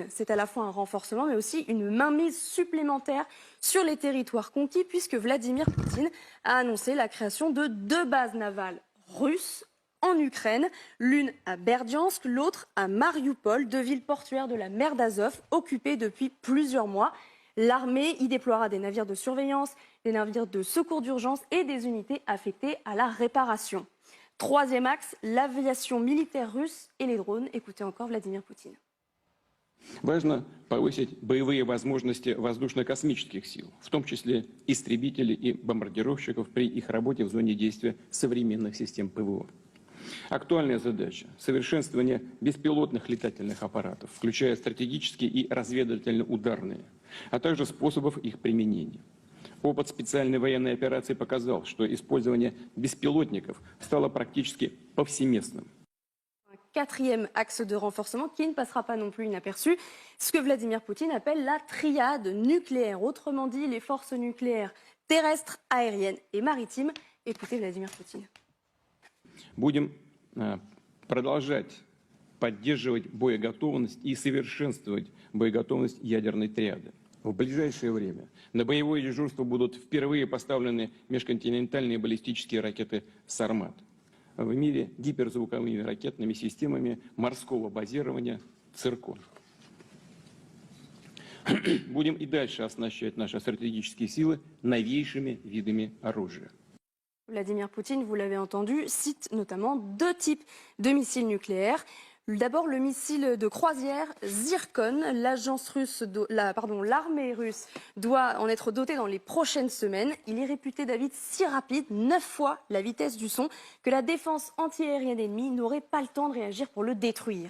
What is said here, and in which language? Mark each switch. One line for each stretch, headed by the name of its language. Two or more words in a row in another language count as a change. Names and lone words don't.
French: C'est à la fois un renforcement, mais aussi une mainmise supplémentaire sur les territoires conquis, puisque Vladimir Poutine a annoncé la création de 2 bases navales russes en Ukraine, l'une à Berdiansk, l'autre à Mariupol, 2 villes portuaires de la mer d'Azov, occupées depuis plusieurs mois. L'armée y déploiera des navires de surveillance, des navires de secours d'urgence et des unités affectées à la réparation. Troisième axe, l'aviation militaire russe et les drones. Écoutez encore Vladimir Poutine.
Russian: Важно повысить боевые возможности воздушно-космических сил, в том числе истребителей и бомбардировщиков при их работе в зоне действия современных систем ПВО. Актуальная задача – совершенствование беспилотных летательных аппаратов, включая стратегические и разведывательно-ударные, а также способов их применения. Опыт специальной военной операции показал, что использование беспилотников stало практически повсеместным.
French: Quatrième axe de renforcement qui ne passera pas non plus inaperçu, ce que Vladimir Poutine appelle la triade nucléaire, autrement dit les forces nucléaires terrestres, aériennes et maritimes. Écoutez Vladimir Poutine.
Russian: Будем продолжать поддерживать боеготовность и совершенствовать боеготовность ядерной триады. В ближайшее время на боевое дежурство будут впервые поставлены межконтинентальные баллистические ракеты «Сармат». В мире гиперзвуковыми ракетными системами морского базирования «Циркон». Будем и дальше оснащать наши стратегические силы новейшими видами оружия.
French: Vladimir Poutine, vous l'avez entendu, cite notamment 2 types de missiles nucléaires. D'abord, le missile de croisière Zircon. L'armée russe doit en être dotée dans les prochaines semaines. Il est réputé, David, si rapide, 9 fois la vitesse du son, que la défense antiaérienne ennemie n'aurait pas le temps de réagir pour le détruire.